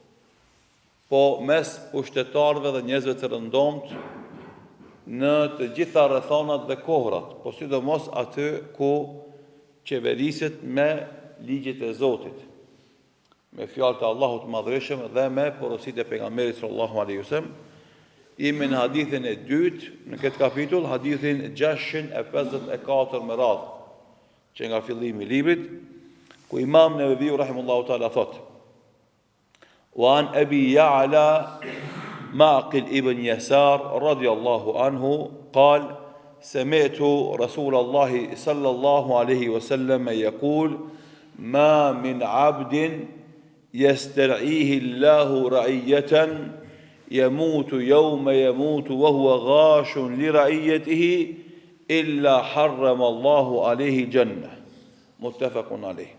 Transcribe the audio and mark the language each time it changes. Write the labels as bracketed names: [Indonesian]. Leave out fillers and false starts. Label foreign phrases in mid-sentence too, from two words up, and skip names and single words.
[Albanian] Po mes pushtetarëve dhe njerëzve të rëndomt në të gjitha rrethonat dhe kohrat, po sidomos aty ku qeveriset me ligjet e Zotit, me fjalët e Allahut madhreshëm dhe me porositë e pejgamberit [Arabic] صلى الله عليه وسلم. [Albanian] Jemi në hadithin e 2 në këtë kapitull, hadithin 654 me radhë, që nga fillimi i librit, ku Imam Neveviu [Arabic] رحمه الله تعالى [Albanian] thot: [Arabic] وعن أبي يعلى معقل بن يسار رضي الله عنه قال سمعت رسول الله صلى الله عليه وسلم يقول ما من عبد يسترعيه الله رعية يموت يوم يموت وهو غاش لرعيته إلا حرم الله عليه الجنة متفق عليه.